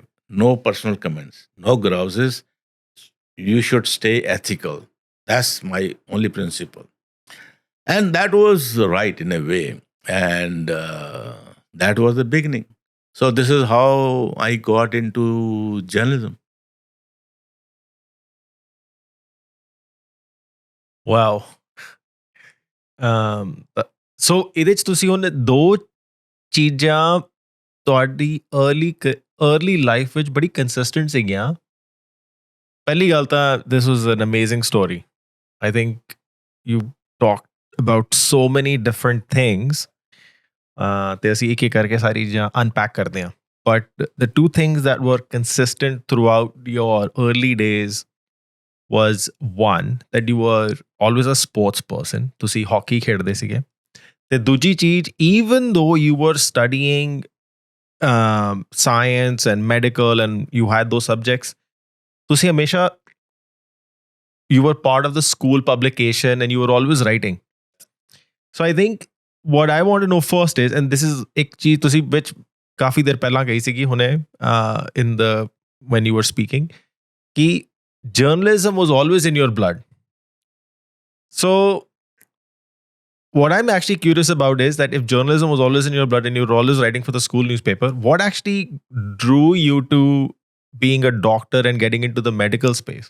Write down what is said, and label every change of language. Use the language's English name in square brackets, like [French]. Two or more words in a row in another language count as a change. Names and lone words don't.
[English] No personal comments, no grouses. You should stay ethical. That's my only principle. And that was right in a way. And that was the beginning. So this is how I got into journalism. Wow. [Punjabi] ਸੋ ਇਹਦੇ ਚ ਤੁਸੀਂ ਉਹਨੇ ਦੋ ਚੀਜ਼ਾਂ ਤੁਹਾਡੀ [English] early life [Punjabi] ਵਿੱਚ ਬੜੀ ਕੰਸਿਸਟੈਂਟ ਸੀਗੀਆਂ. ਪਹਿਲੀ ਗੱਲ ਤਾਂ [English] this was an amazing story. I think you talked about so many different things. [Punjabi] ਤੇ ਅਸੀਂ ਇੱਕ ਇੱਕ ਕਰਕੇ ਸਾਰੀ ਚੀਜ਼ਾਂ unpack ਕਰਦੇ ਹਾਂ. [English] But the two things that were consistent throughout your early days was one, that you were always a sports person. [Punjabi] ਤੁਸੀਂ hockey ਖੇਡਦੇ ਸੀਗੇ. ਤੇ ਦੂਜੀ ਚੀਜ਼, [English] even though you were studying science and medical and you had those subjects, [Punjabi] ਤੁਸੀਂ ਹਮੇਸ਼ਾ [English] you were part of the school publication and you were always writing. So I think what I want to know first is, and this is [Punjabi] ਇੱਕ ਚੀਜ਼ ਤੁਸੀਂ ਵਿੱਚ ਕਾਫੀ ਦੇਰ ਪਹਿਲਾਂ ਕਹੀ ਸੀਗੀ ਹੁਣੇ [English] in the when you were speaking, ਕਿ journalism was always in your blood. So what I'm actually curious about is that if journalism was always in your blood and you were always writing for the school newspaper, what actually drew you to being a doctor and getting into the medical space?